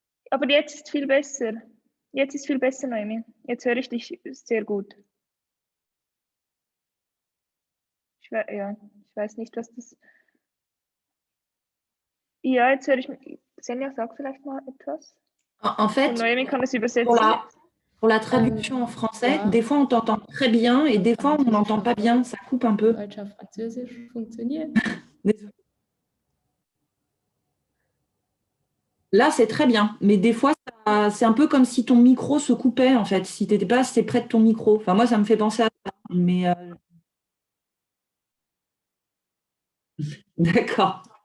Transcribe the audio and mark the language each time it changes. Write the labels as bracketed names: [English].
[German] Aber jetzt ist viel besser. Jetzt ist viel besser, Noemi. Jetzt höre ich dich sehr gut. Ich weiß nicht, was das... Ja, jetzt höre ich mich. Senja, sag vielleicht mal etwas. [French] En fait, [German] Und Noemi kann es übersetzen. [French] pour la traduction en français, des fois on t'entend très bien et des fois on n'entend pas bien, ça coupe un peu. [German] Deutsch auf Französisch funktioniert. [French] Là, c'est très bien, mais des fois, c'est un peu comme si ton micro se coupait, en fait, si tu n'étais pas assez près de ton micro. Enfin, moi, ça me fait penser à ça, mais d'accord.